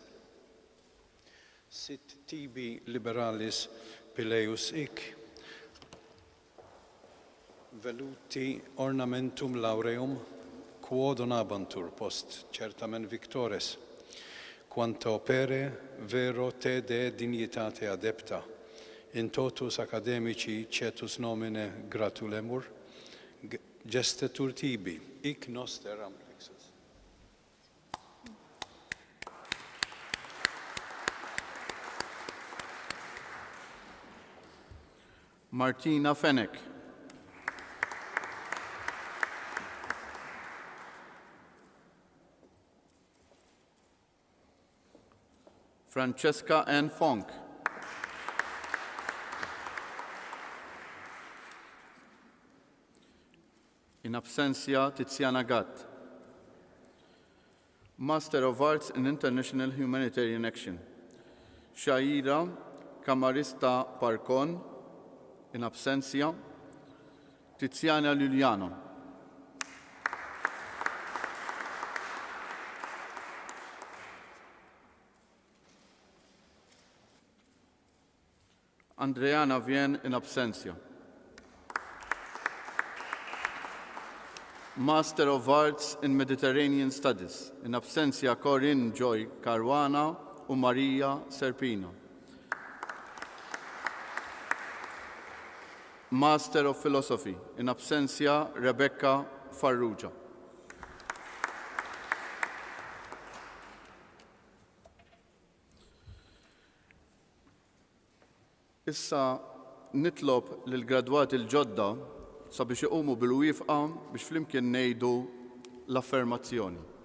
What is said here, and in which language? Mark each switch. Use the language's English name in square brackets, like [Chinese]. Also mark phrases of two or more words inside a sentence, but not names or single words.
[Latin] Sit tibi liberalis pileus ic, veluti ornamentum laureum, quo donabantur post certamen victores, quanto opere vero te de dignitate adepta, in totus academici cetus nomine gratulemur, gestetur tibi, hic noster amplixus. [English] Martina Fenech. Francesca N. Funk. [Latin] In absentia, [English] Tiziana Gatt. Master of Arts in International Humanitarian Action. Shaira Camarista Parcon. [Latin] In absentia, [English] Tiziana Luliano. Andreana Vien [Latin] in absentia. [English] Master of Arts in Mediterranean Studies. [Latin] In absentia, [English] Corinne Joy Caruana and Maria Serpino. Master of Philosophy. [Latin] In absentia, [English] Rebecca Farrugia. [Maltese] Issa nitlob lill-gradwati l-ġodda sabiex iqumu bil-wifqa biex flimkien ngħidu l-affermazzjoni.